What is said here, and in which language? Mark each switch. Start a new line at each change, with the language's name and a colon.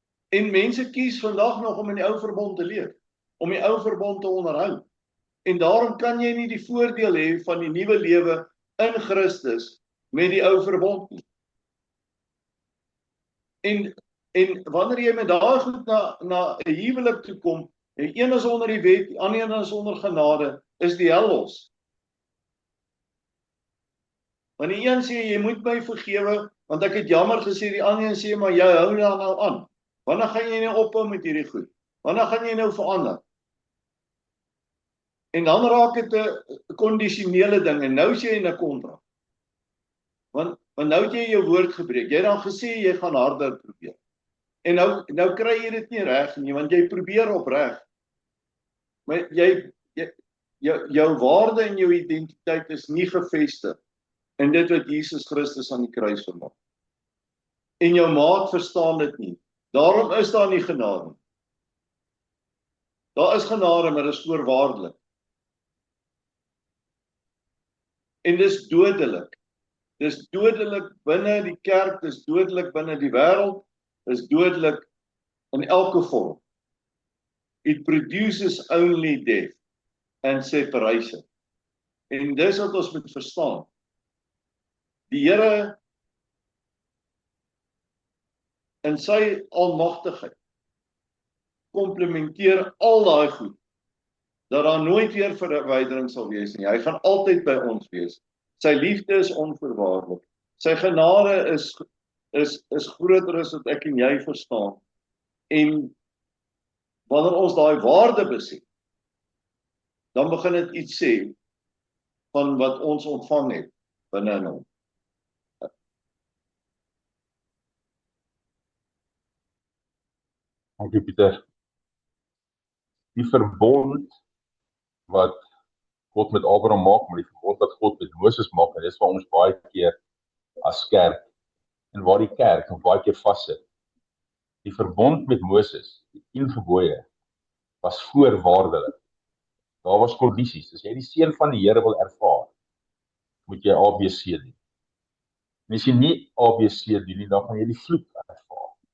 Afrikaans: En mense kies vandag nog om in die ou verbond te leef, om die ou verbond te onderhou. En daarom kan jy nie die voordeel hê van die nuwe lewe in Christus met die ou verbond nie. En wanneer jy met daai goed na 'n huwelik toe kom, Die een is onder die wet, die ander een is onder genade, is die hel los. Want die een sê, jy moet my vergewe, want ek het jammer gesê, die ander een sê, maar jy hou daar nou aan. Wanneer gaan jy nou ophou met hierdie goed? Wanneer gaan jy nou verander? En dan raak dit 'n kondisionele ding, en nou is jy in 'n kontrak. Want nou het jy jou woord gebreek, jy het dan gesê, jy gaan harder probeer. En nou kry jy dit nie reg nie, want jy probeer opreg. Maar jou waarde en jou identiteit is nie gevestig in dit wat Jesus Christus aan die kruis vermaak. En jou maat verstaan dit nie. Daarom is daar nie genade. Daar is genade, maar dit is voorwaardelik. En dis dodelik. Dis dodelik binne die kerk, dis dodelik binne die wêreld, dis dodelik in elke vorm.
English: It produces only death and separation.
Afrikaans: En dis wat ons moet verstaan. Die Here in sy almagtigheid komplementeer al daai goed, dat daar nooit weer verwydering sal wees nie. Hy gaan altyd by ons wees. Sy liefde is onvoorwaardelik. Sy genade is groter as wat ek en jy verstaan. En wanneer ons daai waarde besef, dan begin dit iets sê van wat ons ontvang het binne in hom. Dankie Pieter. Die verbond wat God met Abraham maak, maar die verbond wat God met Moses maak, en dis waar ons baie keer as kerk, en waar die kerk nog baie keer vassit. Die verbond met Moses, die 10 gebooie, was voorwaardelik. Daar was kondisies. As jy die seën van die Here wil ervaar, moet jy ABC doen. En as jy nie ABC doen nie, dan gaan jy die vloek ervaar.